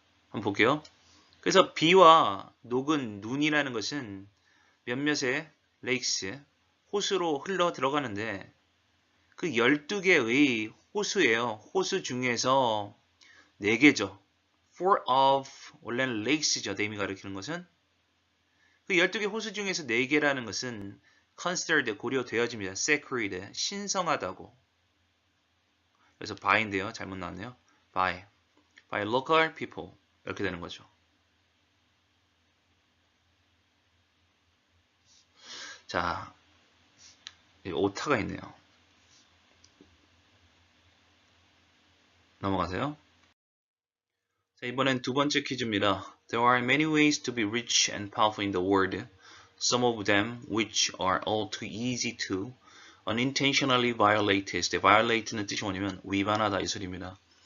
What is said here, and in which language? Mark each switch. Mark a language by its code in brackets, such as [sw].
[ko] 한번 볼게요. 그래서 비와 녹은 눈이라는 것은 몇몇의 레이크스, 호수로 흘러 들어가는데 그 12개의 호수예요. 호수 중에서 4개죠. [en] four of, [ko] 원래는 lakes죠. 네임이 가리키는 것은. 그 12개 호수 중에서 4개라는 것은 considered, 고려되어집니다. sacred, 신성하다고. 그래서 by인데요. 잘못 나왔네요. [en] by local people. [ko] 이렇게 되는 거죠. 자, 오타가 있네요. 넘어가세요. 자, 이번엔 두 번째 퀴즈입니다. [en] There are many ways to be rich and powerful in the world. Some of them, which are all too easy to unintentionally violate. [ko] violate는 뜻이 뭐냐면 위반하다 이 소리입니다.